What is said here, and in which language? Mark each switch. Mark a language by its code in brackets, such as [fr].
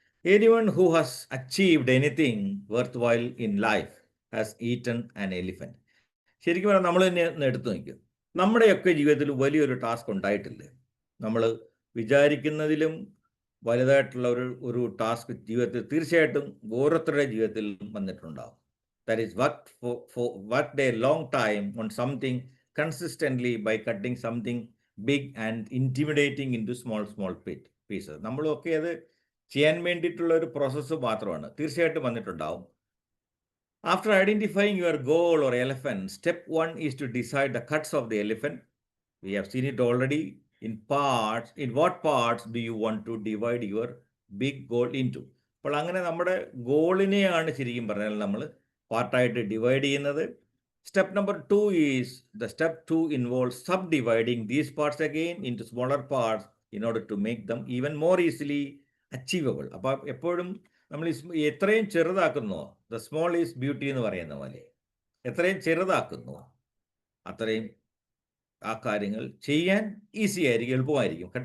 [en] Anyone who has achieved anything worthwhile in life has eaten an elephant. [ml] ശരിക്കും പറഞ്ഞാൽ നമ്മൾ തന്നെ ഒന്ന് എടുത്തു നോക്കും. നമ്മുടെയൊക്കെ ജീവിതത്തിൽ വലിയൊരു ടാസ്ക് ഉണ്ടായിട്ടില്ലേ? നമ്മൾ വിചാരിക്കുന്നതിലും വലുതായിട്ടുള്ള ഒരു ടാസ്ക് ജീവിതത്തിൽ തീർച്ചയായിട്ടും ഓരോരുത്തരുടെ ജീവിതത്തിൽ വന്നിട്ടുണ്ടാകും. [en] That is worked a long time on something consistently by cutting something big and intimidating into small pieces. [ml] നമ്മളൊക്കെ അത് ചെയ്യാൻ വേണ്ടിയിട്ടുള്ള ഒരു പ്രോസസ്സ് മാത്രമാണ്, തീർച്ചയായിട്ടും വന്നിട്ടുണ്ടാവും. [en] After identifying your goal or elephant, step 1 is to decide the cuts of the elephant. We have seen it already in parts. In what parts do you want to divide your big goal into? [ml] അപ്പോൾ അങ്ങനെ നമ്മുടെ ഗോളിനെയാണ് ശരിക്കും പറഞ്ഞാൽ നമ്മൾ പാർട്ടായിട്ട് divide ചെയ്യുന്നത്. [en] Step number 2 is the step 2 involve subdividing these parts again into smaller parts in order to make them even more easily achievable. [ml] അപ്പോൾ എപ്പോഴും നമ്മൾ എത്രയും ചെറുതാക്കുന്നോ, [en] the small is beauty [ml] എന്ന് പറയുന്ന പോലെ, എത്രയും ചെറുതാക്കുന്നോ അത്രയും ആ കാര്യങ്ങൾ ചെയ്യാൻ ഈസി ആയിരിക്കും, എളുപ്പമായിരിക്കും.